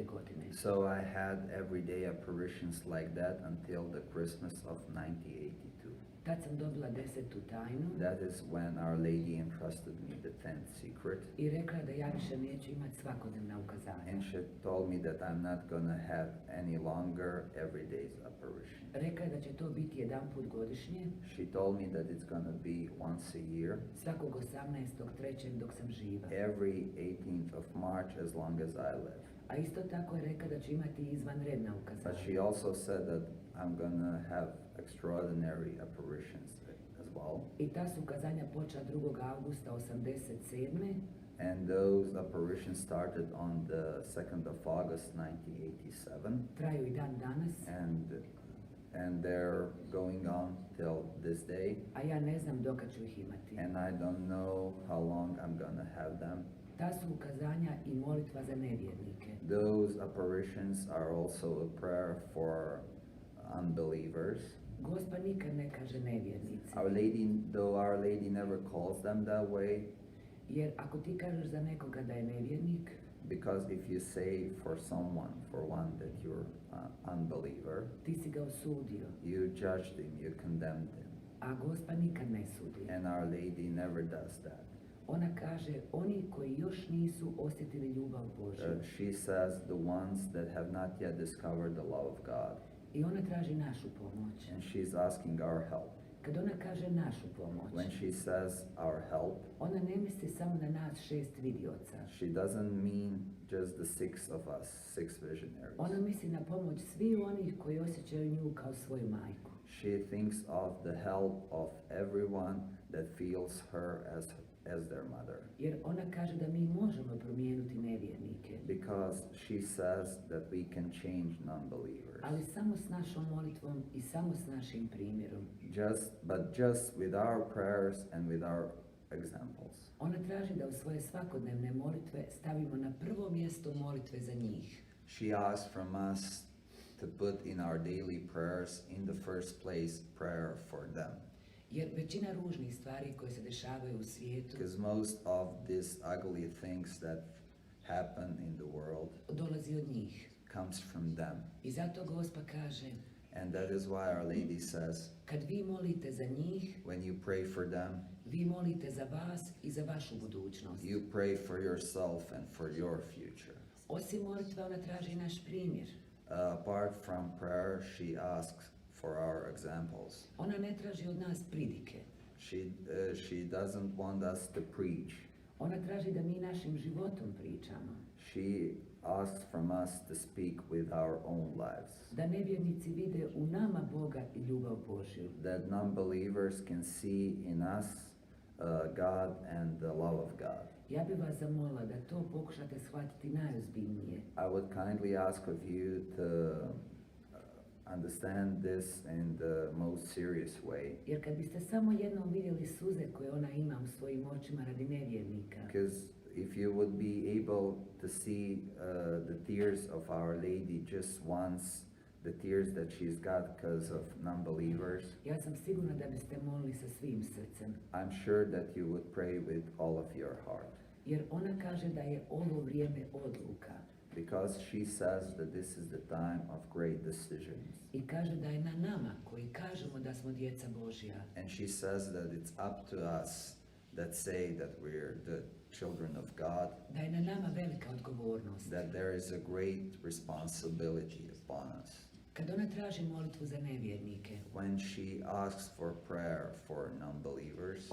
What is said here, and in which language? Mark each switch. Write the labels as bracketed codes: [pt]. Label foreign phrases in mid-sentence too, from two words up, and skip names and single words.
[hr] godine. [en] So I had everyday apparitions like that until the Christmas of 1982. [hr] Tad sam dobila 10. tajnu [en] That is when Our Lady entrusted me the 10th secret. [hr] i rekla da ja više neću imati svakodnevna ukazanja. [en] And she told me that I'm not gonna have any longer everyday's apparition. [hr] Rekla je da će to biti jedan put godišnje, [en] She told me that it's gonna be once a year, [hr] svakog 18.3. dok sam živa. [en] every 18th of March as long as I live. [hr] A isto tako je rekla da će imati izvanredna [en] But [hr] ukazanja. [en] she also said that I'm gonna have extraordinary apparitions as well. [hr] I ta su ukazanja počela 2. augusta 87. [en] And those apparitions started on the 2nd of August 1987. [hr] Traju i dan danas, [en] And they're going on till this day. [hr] a ja ne znam dokad ću ih imati. [en] And I don't know how long I'm gonna have them. [hr] Ta su ukazanja i molitva za nevjernike. [en] Those apparitions are also a prayer for unbelievers. [hr] Gospa nikad ne kaže nevjernici, [en] Our Lady, though Our Lady never calls them that way, [hr] jer ako ti kažeš za nekoga da je nevjernik, [en] because if you say for someone, for one, that you're an unbeliever, [hr] ti si ga osudio, [en] you judged him, you condemned him. [hr] a Gospa nikad ne sudi. [en] And Our Lady never does that. [hr] Ona kaže, oni koji još nisu osjetili ljubav Božju. [en] She says the ones that have not yet discovered the love of God. [hr] I ona traži našu pomoć. [en] And she's asking our help. [hr] Kad ona kaže našu pomoć, [en] When she says our help, [hr] ona ne misli samo na nas 6 vidioca. [en] she doesn't mean just the 6 of us, 6 visionaries. [hr] Ona misli na pomoć svih onih koji osjećaju nju kao svoju majku. [en] She thinks of the help of everyone that feels her as their mother. [hr] Jer ona kaže da mi možemo promijeniti nevjernike, [en] Because she says that we can change non-believers. [hr] ali samo s našom molitvom i samo s našim primjerom. [en] But just with our prayers and with our examples. [hr] Ona traži da u svoje svakodnevne molitve stavimo na prvo mjesto molitve za njih. [en] She asks from us to put in our daily prayers in the first place prayer for them. [hr] Jer većina ružnih stvari koje se dešavaju u svijetu [en] Because most of these ugly things that happen in the world [hr] dolazi od njih. [en] comes from them. [hr] I zato Gospa kaže, [en] And that is why Our Lady says, [hr] kad vi molite za njih, [en] when you pray for them, [hr] vi molite za vas i za vašu budućnost. [en] you pray for yourself and for your future. [hr] Osim molitve, ona traži naš primjer. [en] Apart from prayer, she asks for our examples. [hr] Ona ne traži od nas pridike. [en] She doesn't want us to preach. [hr] Ona traži da mi našim životom pričamo. [en] She asks from us to speak with our own lives. [hr] Da nevjernici vide u nama Boga i ljubav Božju. [en] That non-believers can see in us God and the love of God. [hr] Ja bih vas zamolila da to pokušate shvatiti najozbiljnije. [en] I would kindly ask of you to understand this in the most serious way. [hr] Jer kad biste samo jednom vidjeli suze koje ona ima u svojim očima radi nevjernika, [en] Because if you would be able to see the tears of Our Lady just once, the tears that she's got because of non-believers, [hr] ja sam sigurna da biste molili sa svim srcem. [en] I'm sure that you would pray with all of your heart. [hr] Jer ona kaže da je ovo vrijeme odluka. [en] Because she says that this is the time of great decisions. [hr] I kaže da je na nama koji kažemo da smo djeca Božja, [en] And she says that it's up to us that say that we're the children of God, [hr] da je na nama velika odgovornost. [en] that there is a great responsibility upon us. [hr] Kad ona traži molitvu za nevjernike, [en] When she asks for prayer for non-believers,